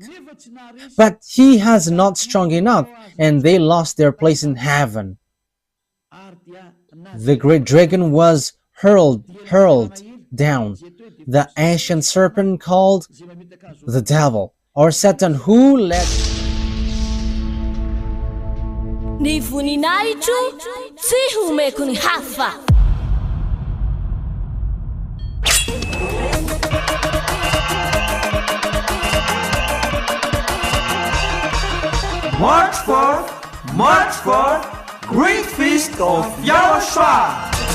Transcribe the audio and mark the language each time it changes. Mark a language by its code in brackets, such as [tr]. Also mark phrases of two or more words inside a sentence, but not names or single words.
[en] But he has not strong enough, and they lost their place in heaven. The great dragon was hurled down, the ancient serpent called the devil, or Satan, who led [mg] Ny voninahitro tsy homeko ny hafa. [en] March forth, great feast of YAHOSHUAH.